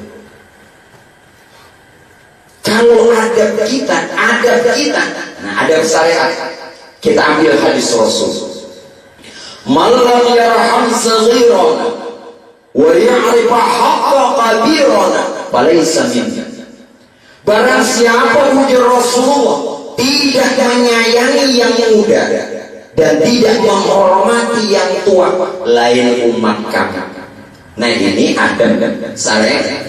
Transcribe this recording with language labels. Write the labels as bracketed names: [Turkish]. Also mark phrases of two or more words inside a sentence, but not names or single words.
[Indonesian] Kalau adab kita, nah adab syariat, kita ambil hadis Rasul. [Arabic] ملم يرحم صغيرنا ويعرف حق كبيرنا فليس منا. [Indonesian] Barang siapa wujud Rasulullah tidak menyayangi yang muda dan tidak menghormati yang tua, lain umat kami. Nah ini adab syariat.